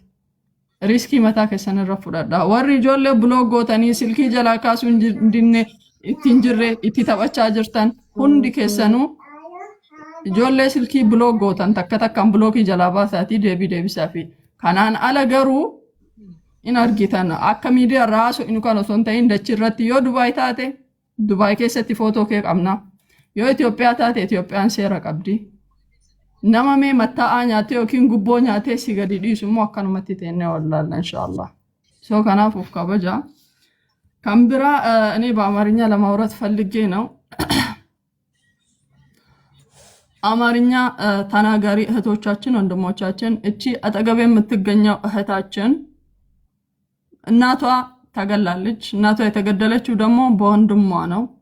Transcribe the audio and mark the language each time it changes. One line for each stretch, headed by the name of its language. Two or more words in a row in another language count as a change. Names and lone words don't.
Oromo: Riskii mataa keessan irra fudhadhaa. Warri ijoollee biloog gootanii silkii jalaa kaasuu hin dinne ittiin jirre itti taphachaa jirtan hundi keessanuu ijoollee silkii biloog gootan takka takkaan biloogii jalaa baasaatii deebisaa fi kanaan ala garuu in argitan akka miidiyaa raasu inu kan osoo hin ta'in dachii irratti yoo Dubaay taate Dubaay keessatti footoo kee qabna. Yoo Itoophiyaa taate Itoophiyaan seera qabdi. Nama mee mattaa'aa nyaatee yookiin gubboo nyaatee si gadi dhiisu immoo akkanumatti teennee wallaalla
Arabic: إن شاء الله.
Oromo: So kanaaf uf kabaja. Kan biraa
Amharic: እኔ በአማርኛ ለማውራት ፈልጌ ነው። አማርኛ ተናጋሪ እህቶቻችን ወንድሞቻችን እቺ አጠገብ የምትገኘው እህታችን እናቷ ተገላለች። እናቷ የተገደለችው ደግሞ በወንድሟ ነው።